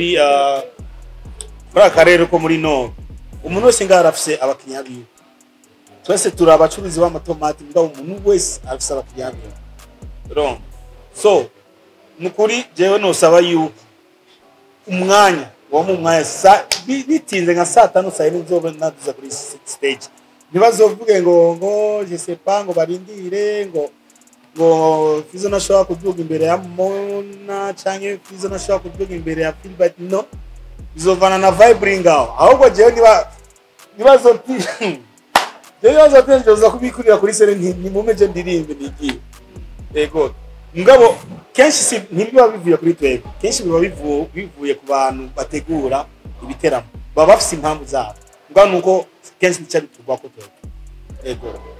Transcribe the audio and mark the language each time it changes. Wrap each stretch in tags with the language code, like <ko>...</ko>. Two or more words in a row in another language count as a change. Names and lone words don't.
<rn>akarere ko muri no umuntu wese ngara afise abakinya biwe twese turabacuruzi b'amatomati mbwa umuntu wese afise abakinya biwe rero so nukuri jewe no saba yuko umwanya wo mu mwanya bitinze nka saa 5 saa 4 nzobe naduza kuri stage nibazovuge ngo</rn> <fr>je sais pas</fr> <rn>ngo barindire ngo Fizo nashobora kuduga imbere ya Mona canke Fizo nashobora kuduga imbere ya Philbert no bizovana na vibe ngaho ahubwo jewe nibazo njoza kubikurira kuri sere ni mumeje ndirimbe nigiye ego ngabo kenshi ntibiba bivuye kuri twebwe kenshi biba bivuye ku bantu bategura ibiteramo baba bafise impamvu zabo ngabo nuko kenshi nicyo bitugwa ko twebwe ego</rn>